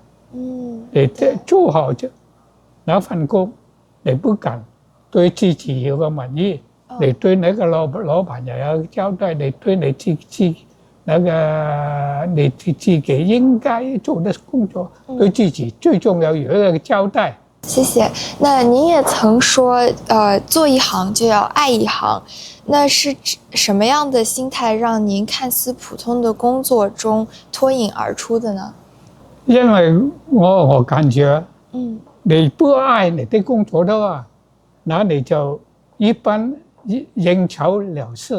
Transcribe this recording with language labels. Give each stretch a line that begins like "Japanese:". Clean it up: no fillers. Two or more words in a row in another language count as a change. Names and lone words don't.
Chinese: 你做好就那份工，你不敢對自己有個滿意，你對那個老闆也要交代，你對你自己應該做的工作，對自己最重要有一個交代。謝謝。那您也曾說，做一行就要愛一行，那是什麼樣的心態讓您看似普通的工作中脫穎而出的呢？因為我感覺，你不愛你的工作的話，那你就一般應酬了事。